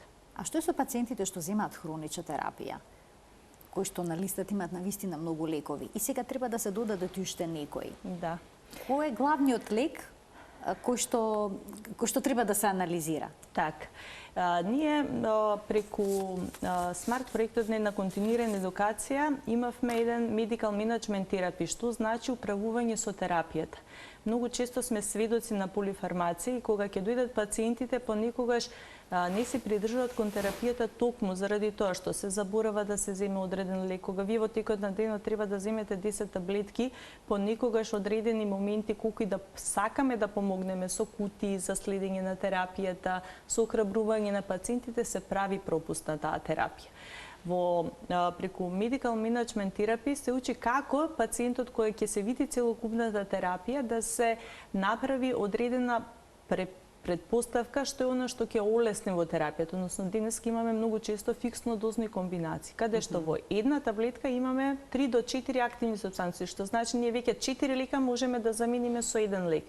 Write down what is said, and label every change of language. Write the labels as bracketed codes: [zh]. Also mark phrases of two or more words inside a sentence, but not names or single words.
[mk] А што е со пациентите што земаат хронична терапија, кои што на листата имаат навистина многу лекови и сега треба да се додадат уште некои? Да. Кој е главниот лек кој што треба да се анализира? Так. Ние преку смарт проектот на континуирана едукација имавме еден [en] medical management [mk] терапи, што значи управување со терапијата. Многу често сме сведоци на полифармација и кога ќе дојдат пациентите понекогаш не се придржуваат кон терапијата токму заради тоа што се заборава да се земе одреден лек. Кога вие во текот на денот треба да земете 10 таблетки, понекогаш одредени моменти колку и да сакаме да помогнеме со кутии за следење на терапијата, со охрабрување на пациентите, се прави пропуст на таа терапија. Преку [en] medical management [mk] терапи се учи како пациентот кој ќе се види целокупната терапија да се направи одредена предпоставка што е она што ќе олесни во терапијата, односно денес имаме многу често фиксно дозни комбинации, каде што во една таблетка имаме 3 до 4 активни супстанции, што значи ние веќе 4 лека можеме да замениме со еден лек.